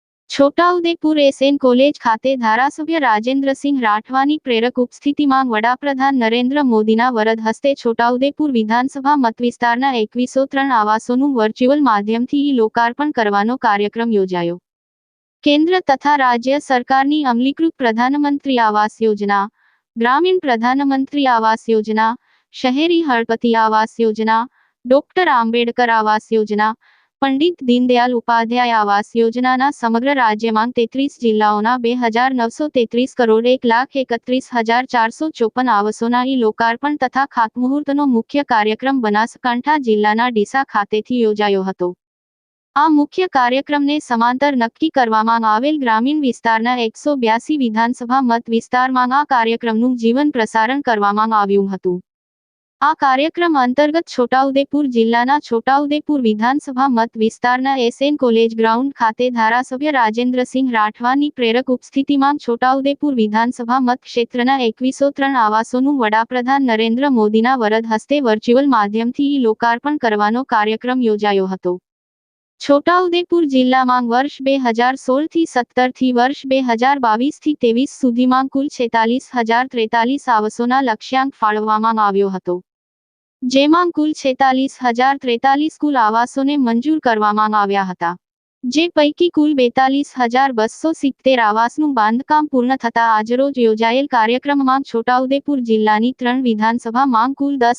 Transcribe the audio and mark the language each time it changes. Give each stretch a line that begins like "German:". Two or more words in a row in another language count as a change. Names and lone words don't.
Gujarati: છોટાઉદેપુર એસએન કોલેજ ખાતે ધારાસભ્ય રાજેન્દ્રસિંહ રાઠવાની પ્રેરક ઉપસ્થિતિમાં વડાપ્રધાન નરેન્દ્ર મોદીના વરદ હસ્તે છોટાઉદેપુર વિધાનસભા મતવિસ્તારના 2103 આવાસોનું વર્ચ્યુઅલ માધ્યમથી લોકાર્પણ કરવાનો કાર્યક્રમ યોજાયો। કેન્દ્ર તથા રાજ્ય સરકારની અમલીકૃત પ્રધાનમંત્રી આવાસ યોજના, ગ્રામીણ પ્રધાનમંત્રી આવાસ યોજના, શહેરી હળપતિ આવાસ યોજના, ડોક્ટર આંબેડકર આવાસ યોજના, પંડિત દીનદયાળ ઉપાધ્યાય આવાસ યોજના સમગ્ર રાજ્યમાં 33 જિલ્લાઓ 2933 કરોડ 1,31,454 આવાસો લોકાર્પણ તથા ખાતમુહૂર્તનો મુખ્ય કાર્યક્રમ બનાસકાંઠા જિલ્લાના ડીસા ખાતેથી યોજાયો હતો। આ મુખ્ય કાર્યક્રમને સમાંતર નક્કી કરવામાં આવેલ ગ્રામીણ વિસ્તારના 182 વિધાનસભા મત વિસ્તારમાં આ કાર્યક્રમનું જીવંત પ્રસારણ કરવામાં આવ્યું હતું। આ કાર્યક્રમ અંતર્ગત છોટાઉદેપુર જિલ્લાના છોટાઉદેપુર વિધાનસભા મત વિસ્તારના એસએન
English: college ground
Gujarati: ખાતે ધારાસભ્ય રાજેન્દ્રસિંહ રાઠવાની પ્રેરક ઉપસ્થિતિમાં છોટાઉદેપુર વિધાનસભા મત ક્ષેત્રના 2103 આવાસોનું વડાપ્રધાન નરેન્દ્ર મોદીના વરદ હસ્તે વર્ચ્યુઅલ માધ્યમથી લોકાર્પણ કરવાનો કાર્યક્રમ યોજાયો હતો। છોટાઉદેપુર જિલ્લામાં વર્ષ 2016 થી 17 થી વર્ષ 2022 થી 23 સુધીમાં કુલ 46,043 આવાસોના લક્ષ્યાંક ફાળવવામાં આવ્યો હતો, જેમાં કુલ 46,043 કુલ આવાસોને મંજૂર કરવામાં આવ્યા હતા, જે પૈકી કુલ 42,270 આવાસનું બાંધકામ પૂર્ણ થતા આજરોજ યોજાયેલ કાર્યક્રમમાં છોટાઉદેપુર જિલ્લાની 3 વિધાનસભામાં કુલ